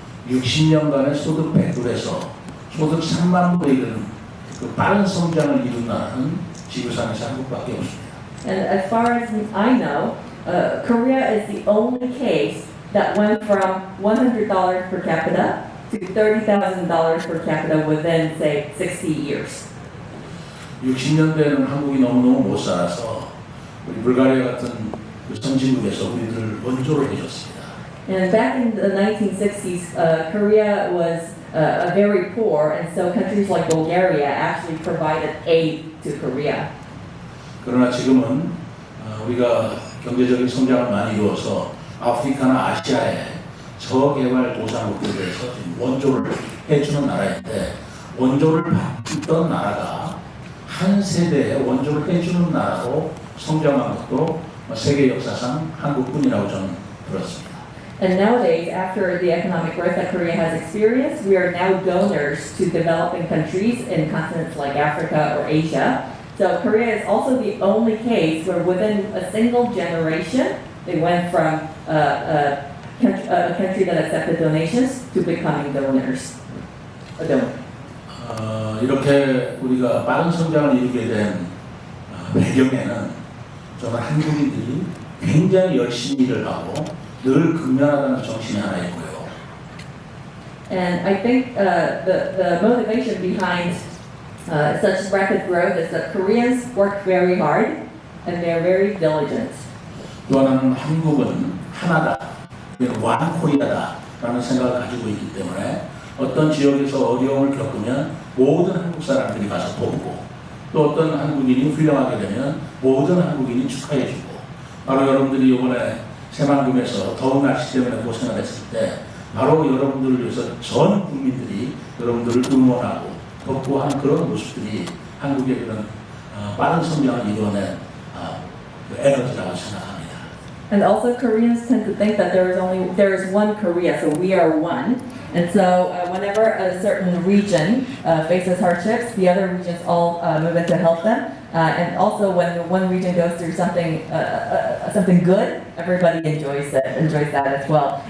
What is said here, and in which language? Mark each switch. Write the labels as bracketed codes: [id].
[ko] 60년간의 소득 100불에서 소득 3만 불에 이르는 그 빠른 성장을 이룬다는 지구상에서 한국밖에 없습니다. [en] And as far as I know, Korea is the only case that went from $100 per capita to $30,000 per capita within, say, 60 years. [ko] 60년대에는 한국이 너무너무 못 살아서 우리 불가리아 같은 그 선진국에서 우리들을 원조를 해줬습니다. [en] And back in the 1960s, Korea was very poor, and so countries like Bulgaria actually provided aid to Korea. [ko] 그러나 지금은 우리가 경제적인 성장을 많이 이루어서 아프리카나 아시아의 저개발도상국들에 대해서 지금 원조를 해주는 나라인데 원조를 받던 나라가 한 세대에 원조를 해주는 나라로 성장한 것도 세계 역사상 한국뿐이라고 저는 들었습니다. [en] And nowadays, after the economic growth that Korea has experienced, we are now donors to developing countries in continents like Africa or Asia. So Korea is also the only case where within a single generation, they went from a country that accepted donations to becoming donors. A donor. [ko] 이렇게 우리가 빠른 성장을 이루게 된 배경에는 저는 한국인들이 굉장히 열심히 일을 하고 늘 근면하다는 정신이 하나 있고요. [en] And I think the motivation behind such rapid growth is that Koreans work very hard and they're very diligent. [ko] 또 하나는 한국은 하나다, 원 코리아다라는 생각을 가지고 있기 때문에 어떤 지역에서 어려움을 겪으면 모든 한국 사람들이 가서 돕고 또 어떤 한국인이 훌륭하게 되면 모든 한국인이 축하해주고 바로 여러분들이 이번에 새만금에서 더운 날씨 때문에 고생을 했을 때 바로 여러분들을 위해서 전 국민들이 여러분들을 응원하고 돕고 하는 그런 모습들이 한국의 그런 빠른 성장을 이루어낸 에너지라고 생각합니다. [en] And also Koreans tend to think that there is one Korea, so we are one. And so whenever a certain region faces hardships, the other regions all move in to help them. And also when one region goes through something good, everybody enjoys that as well.